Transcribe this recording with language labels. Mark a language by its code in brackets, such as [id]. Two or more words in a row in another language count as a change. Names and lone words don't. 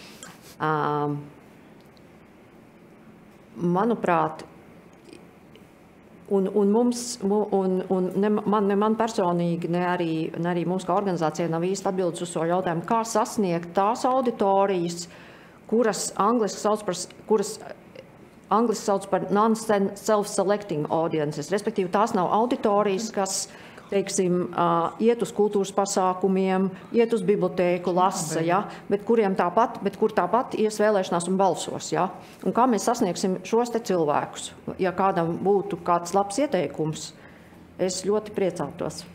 [lv] Manuprāt, ne man personīgi, ne arī mums kā organizācijai nav īsti atbildes uz šo jautājumu, kā sasniegt tās auditorijas, kuras angliski sauc par [en] non-self-selecting audiences, [lv] respektīvi tās nav auditorijas, kas, teiksim, iet uz kultūras pasākumiem, iet uz bibliotēku, lasa, ja, bet kur tāpat ies vēlēšanās un balsos. Ja. Un kā mēs sasniegsim šos te cilvēkus? Ja kādam būtu kāds labs ieteikums, es ļoti priecātos.